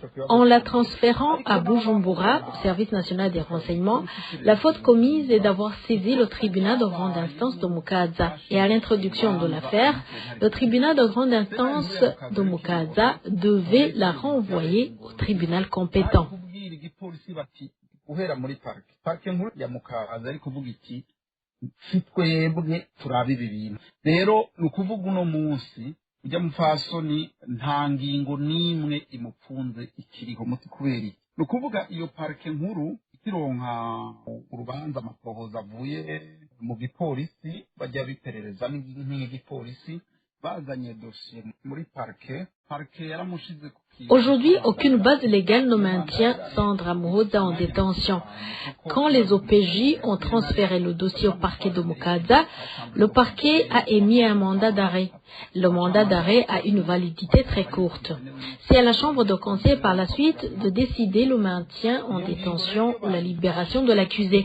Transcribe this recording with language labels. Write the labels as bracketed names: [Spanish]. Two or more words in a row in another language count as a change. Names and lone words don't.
[French] En la transférant à Bujumbura, au service national des renseignements, la faute commise est d'avoir saisi le tribunal de grande instance de Mukaza. Et à l'introduction de l'affaire, le tribunal de grande instance de Mukaza devait la renvoyer au tribunal compétent. [Rundi] Uhera muri parike nkuru ya Mukaza ari kuvuga iti si twebwe turabe ibi bintu rero ni ukuvuga uno munsi ujya mufasoni nta ngingo n'imwe imupfunze ikiriho muti kubera iki ni ukuvuga iyo parike nkuru ikironka urubanza amaprohoza avuye mu gipolisi bajya biperereza nk'igipolisi bazanye dosiye muri parike yaramushize. [French] Aujourd'hui, aucune base légale ne maintient Sandra Moroza en détention. Quand les OPJ ont transféré le dossier au parquet de Mukaza, le parquet a émis un mandat d'arrêt. Le mandat d'arrêt a une validité très courte. C'est à la chambre de conseil par la suite de décider le maintien en détention ou la libération de l'accusé.